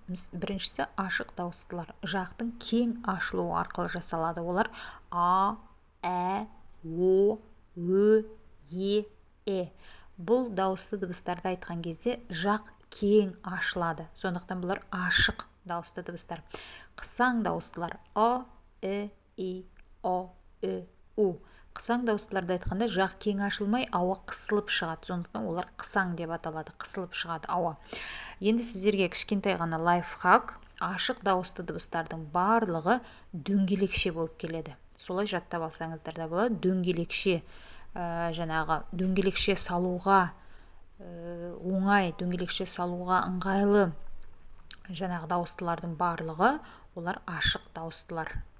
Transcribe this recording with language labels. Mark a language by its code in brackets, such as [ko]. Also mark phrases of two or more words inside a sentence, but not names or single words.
[kk] Біріншісі ашық дауыстылар жақтың кең ашылуы арқылы жасалады. Олар а, ә, о, ө, е. Бұл дауысты дыбыстарды айтқан кезде жақ кең ашылады. Сондықтан бұлар ашық дауысты дыбыстар. Қысаң дауыстылар а, и, о, у. Қысаң дауыстыларды айтқанда жақ кең ашылмай ауа қысылып шығады. Сондықтан олар қысаң деп аталады. Қысылып шығады ауа. Енді сіздерге кішкентай ғана лайфхак. Ашық дауысты дыбыстардың барлығы дөңгелекше болып келеді. Солай жаттап алсаңыздар да болады. Дөңгелекше салуға оңай, дөңгелекше салуға ыңғайлы дауыстылардың барлығы олар ашық дауыстылар.